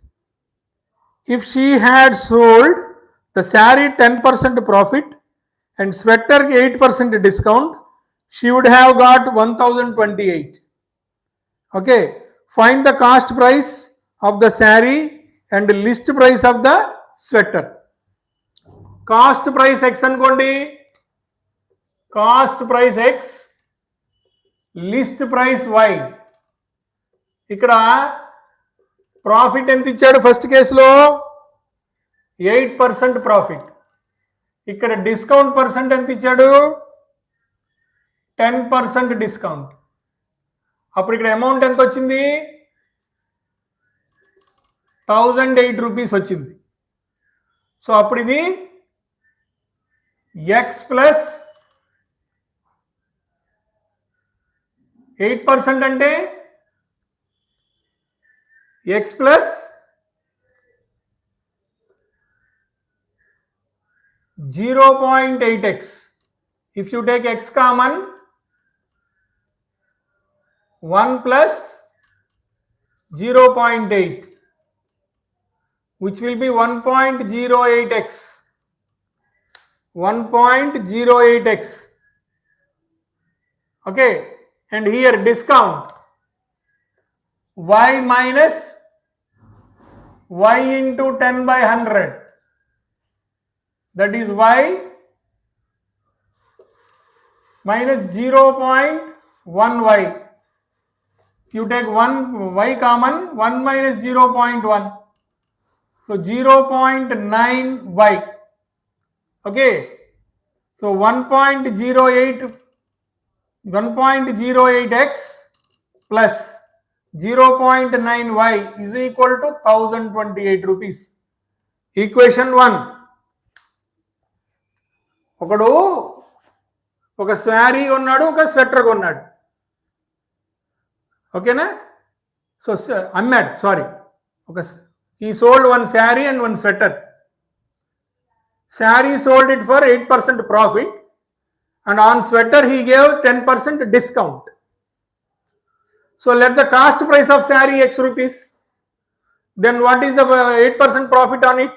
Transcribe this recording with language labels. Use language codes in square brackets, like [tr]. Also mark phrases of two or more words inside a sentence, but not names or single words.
[en] If she had sold the sari 10% profit and sweater 8% discount, she would have got 1028. Okay, find the cost price of the sari and list price of the sweater. Cost price X అనుకోండి, cost price X, list price Y. [te] ఇక్కడ ప్రాఫిట్ ఎంత ఇచ్చాడు ఫస్ట్ కేసులో? 8% ప్రాఫిట్. ఇక్కడ డిస్కౌంట్ పర్సెంట్ ఎంత ఇచ్చాడు? 10% డిస్కౌంట్. అప్పుడు ఇక్కడ అమౌంట్ ఎంత వచ్చింది? 1008 రూపీస్ వచ్చింది. సో అప్పుడు ఇది [en] x plus 8% [te] అంటే [en] x plus 0.8x. If you take x common, 1 plus 0.8, which will be 1.08x. 1.08x. Okay, and here discount y minus y into 10 by 100, that is y minus 0.1y. If you take 1 y common, 1 minus 0.1, so 0.9y. Okay, so 1.08x plus 0.9y is equal to 1028 rupees. Equation 1. [te] ఒకడు ఒక శారీ కొన్నాడు, ఒక స్వెటర్ కొన్నాడు. ఓకేనా? సో అమ్మాడు, సారీ, [en] he sold one saree and one sweater. Saree sold it for 8% profit and on sweater he gave 10% discount. So let the cost price of saree x rupees. Then what is the 8% profit on it?